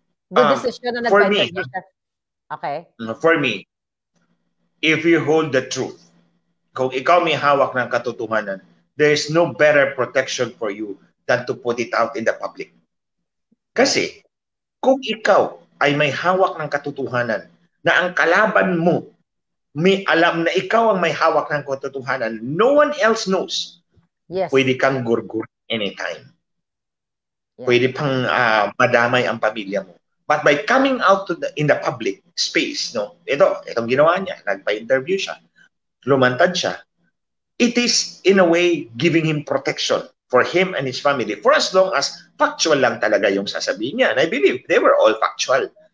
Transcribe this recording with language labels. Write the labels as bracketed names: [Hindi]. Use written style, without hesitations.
[Filipino] Good decision na nag-interview siya. Okay. [English] For me, if you hold the truth, [Filipino] kung ikaw may hawak ng katotohanan, [English] there is no better protection for you than to put it out in the public. [Filipino] Kasi, kung ikaw ay may hawak ng katotohanan na ang kalaban mo may alam na ikaw ang may hawak ng katotohanan, [English] no one else knows. Yes. [Filipino] Pwede kang gurgur anytime. [English] Yeah. [Filipino] Pwede pang madamay ang pamilya mo. [English] But by coming out in the public space, [Filipino] itong ginawa niya, nagpa-interview siya, lumantad siya, [English] it is in a way giving him protection for him and his family for as long as factual [Filipino] lang talaga yung sasabihin niya. [English] And I believe they were all factual.